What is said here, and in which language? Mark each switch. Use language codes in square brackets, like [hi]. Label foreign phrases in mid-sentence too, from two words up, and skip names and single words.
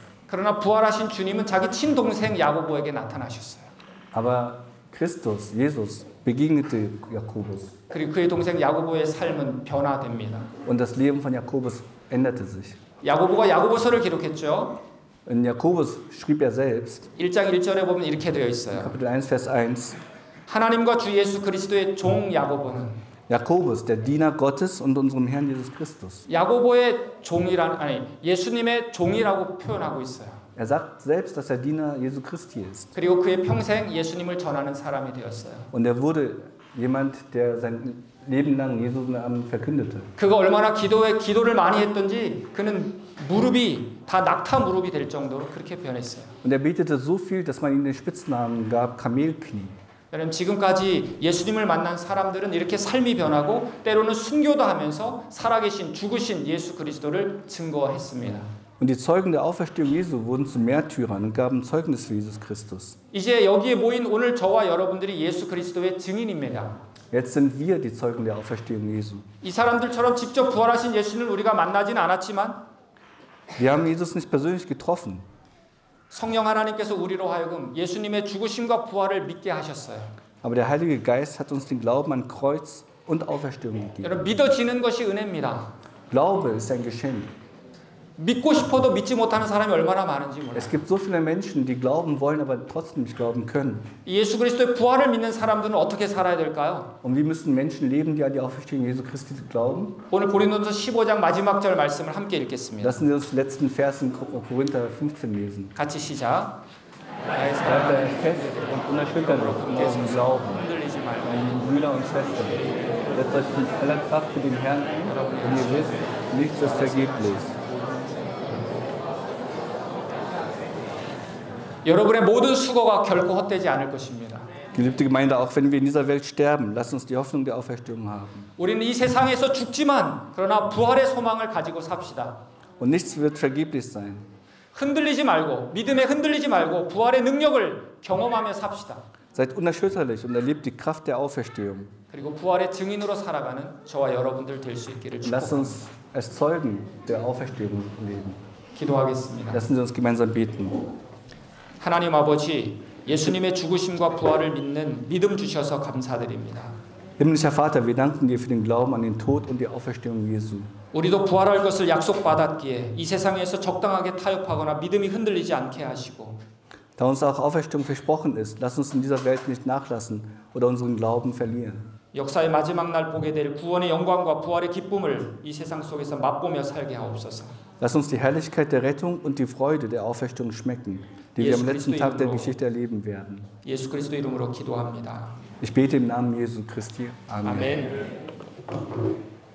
[ko] 그러나 부활하신 주님은 자기 친동생 야고보에게 나타나셨어요. [de] Aber Christus, Jesus, begegnete Jakobus. [ko] 그리고 그의 동생 야고보의 삶은 변화됩니다. [de] Und das Leben von Jakobus änderte sich. [ko] 야고보가 야고보서를 기록했죠. [de] In Jakobus schrieb er selbst, [ko] 1장 1절에 보면 이렇게 되어 있어요. [de] Kapitel 1, Vers 1, [ko] 하나님과 주 예수 그리스도의 종 야고보는 [de] Jakobus, der Diener Gottes und unserem Herrn Jesus Christus. [ko] 야고보의 예수님의 종이라고 표현하고 있어요. [de] Er sagt selbst, dass er Diener Jesu Christi ist. [ko] 그리고 그의 평생 예수님을 전하는 사람이 되었어요. [de] Und er wurde jemand, der sein Leben lang Jesus Namen verkündete. [ko] 그가 얼마나 기도를 많이 했던지 그는 무릎이 다 낙타 무릎이 될 정도로 그렇게 변했어요. [de] Und er betete so viel, dass man ihm den Spitznamen gab, Kamelknie. [ko] 여러분 지금까지 예수님을 만난 사람들은 이렇게 삶이 변하고 때로는 순교도 하면서 살아계신 죽으신 예수 그리스도를 증거했습니다. [de] Und die Zeugen der Auferstehung Jesu wurden zu Märtyrern und gaben Zeugnis für Jesus Christus. [ko] 이제 여기에 모인 오늘 저와 여러분들이 예수 그리스도의 증인입니다. [de] Jetzt sind wir die Zeugen der Auferstehung Jesu. [ko] 이 사람들처럼 직접 부활하신 예수를 우리가 만나지는 않았지만 [de] Wir haben Jesus nicht persönlich getroffen, [ko] 성령 하나님께서 우리로 하여금 예수님의 죽으심과 부활을 믿게 하셨어요. [de] aber der Heilige Geist hat uns den Glauben an Kreuz und Auferstehung gegeben. [ko] 여러분 믿어지는 것이 은혜입니다. [de] Glaube ist ein Geschenk. [ko] 믿고 싶어도 믿지 못하는 사람이 얼마나 많은지 몰라요. [de] Es gibt so viele Menschen, die glauben wollen, aber trotzdem nicht glauben können. [ko] 예수 그리스도의 부활을 믿는 사람들은 어떻게 살아야 될까요? [de] Und wie müssen Menschen leben, die an die Auferstehung Jesu Christi glauben? [ko] 오늘 고린도서 15장 마지막 절 말씀을 함께 읽겠습니다. [de] Lassen Sie uns den letzten Vers in Korinther 15 lesen. [ko] 같이 시작. [de] Bleibt fest und unerschütterlich in eurem Glauben, [ko] 흔들리지 말고 [de] meine Brüder und Schwestern. Setzt euch mit aller Kraft für den Herrn ein, und ihr wisst, nichts ist vergeblich. [ko] 여러분의 모든 수고가 결코 헛되지 않을 것입니다. [de] Geliebte Gemeinde, auch wenn wir in dieser Welt sterben, lasst uns die Hoffnung der Auferstehung haben. [ko] 우리는 이 세상에서 죽지만 그러나 부활의 소망을 가지고 삽시다. [de] Und nichts wird vergeblich sein. [ko] 흔들리지 말고 믿음에 흔들리지 말고 부활의 능력을 경험하며 삽시다. [de] Seid unerschütterlich und erlebt die Kraft der Auferstehung. [ko] 그리고 부활의 증인으로 살아가는 저와 여러분들 될 수 있기를 [de] Lasst [ko] 축복합니다. [de] uns als Zeugen der Auferstehung leben. [ko] 기도하겠습니다. [de] Lassen Sie uns gemeinsam beten. [ko] 하나님 아버지, 예수님의 죽으심과 부활을 믿는 믿음 주셔서 감사드립니다. [de] Himmlischer Vater, wir danken dir für den Glauben an den Tod und die Auferstehung Jesu. [ko] 우리도 부활할 것을 약속받았기에 이 세상에서 적당하게 타협하거나 믿음이 흔들리지 않게 하시고 [de] Da uns auch Auferstehung versprochen ist, lass uns in dieser Welt nicht nachlassen oder unseren Glauben verlieren. [ko] 역사의 마지막 날 보게 될 구원의 영광과 부활의 기쁨을 이 세상 속에서 맛보며 살게 하옵소서. [de] Lass uns die Herrlichkeit der Rettung und die Freude der Auferstehung schmecken, die wir am letzten Tag der Geschichte erleben werden. [ko] 예수 그리스도 이름으로 기도합니다. [de] Ich bete im Namen Jesu Christi. Amen. [ko] 아멘.